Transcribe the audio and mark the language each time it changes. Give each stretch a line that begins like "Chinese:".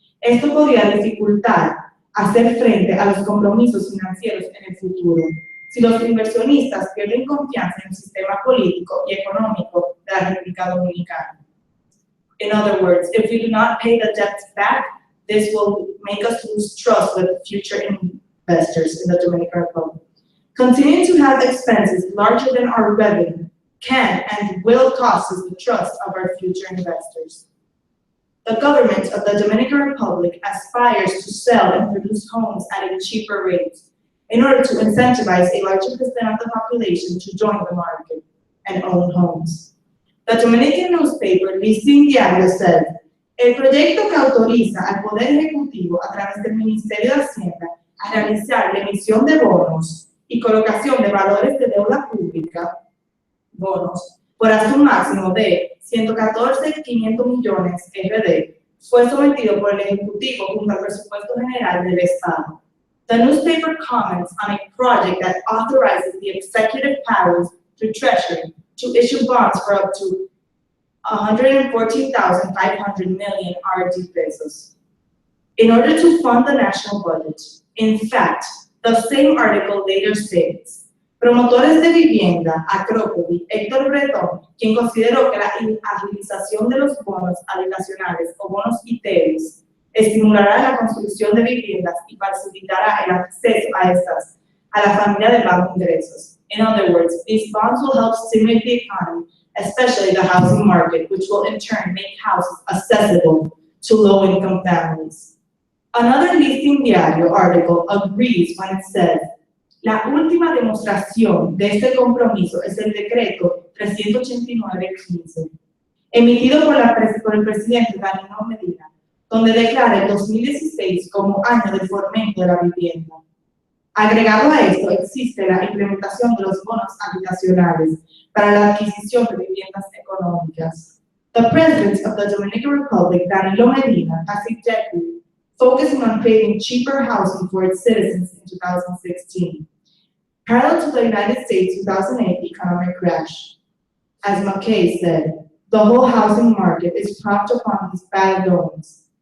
Spanish: Esto podría dificultar hacer frente a los compromisos financieros en el futuro, si los inversionistas pierden confianza en el sistema político y económico de la República Dominicana.
English: In other words, if we do not pay the debts back, this will make us lose trust with future investors in the Dominican Republic. Continuing to have expenses larger than our revenue can and will cost us the trust of our future investors. The government of the Dominican Republic aspires to sell and produce homes at a cheaper rate in order to incentivize a larger percent of the population to join the market and own homes. The Dominican newspaper Listing Diario said,
Spanish: el proyecto que autoriza al Poder Ejecutivo a través del Ministerio de Hacienda a realizar la emisión de bonos y colocación de valores de deuda pública, bonos, por hasta un máximo de 114.500 millones RD, fue sometido por el Ejecutivo junto al Presupuesto General del Estado.
English: The newspaper comments on a project that authorizes the executive powers through Treasury to issue bonds for up to 114,500 million RD pesos in order to fund the national budget. In fact, the same article later states,
Spanish: promotores de vivienda, Acrópolis, Héctor Bretón, quien consideró que la agilización de los bonos habitacionales o bonos ITEVIS estimulará la construcción de viviendas y facilitará el acceso a estas a la familia de bajos ingresos.
English: In other words, these bonds will help stimulate the economy, especially the housing market, which will in turn make houses accessible to low-income families. Another Listing Diario article agrees when it says,
Spanish: la última demostración de este compromiso es el decreto 389-15, emitido por el presidente Danilo Medina, donde declara el 2016 como año del fomento de la vivienda. Agregado a esto, existe la implementación de los bonos habitacionales para la adquisición de viviendas económicas.
English: The President of the Dominican Republic, Danilo Medina, has suggested focusing on creating cheaper housing for its citizens in 2016, parallel to the United States 2008 economic crash. As McKay said, the whole housing market is propped upon these bad loans.